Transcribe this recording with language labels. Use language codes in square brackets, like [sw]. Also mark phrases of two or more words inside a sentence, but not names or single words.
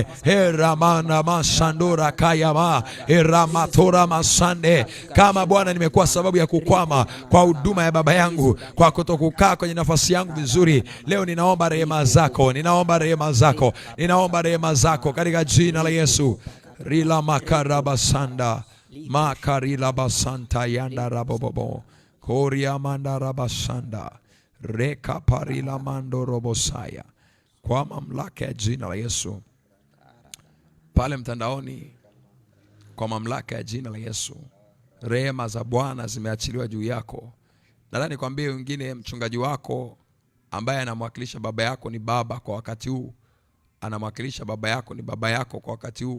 [sw] Ramana masandura kaya Ramatora masande. Kama Bwana nimekuwa sababu ya kukwama kwa huduma ya baba yangu, kwa kutokukaa kwenye nafasi yangu vizuri, leo ninaomba rehema zako, ninaomba rehema zako, ninaomba rehema zako katika jina la Yesu. Rila makarabasanda makarila basanta yanda rabobobo koria manda rabasanda reka parila mando robosaya. Kwa mamlaka ya jina la Yesu pale mtandaoni, kwa mamlaka ya jina la Yesu, rehema za Bwana zimeachiliwa juu yako. Nadhani kwambie wengine, mchungaji wako ambaye anamwakilisha baba yako ni baba kwa wakati huu, anamwakilisha baba yako ni baba yako kwa wakati huu.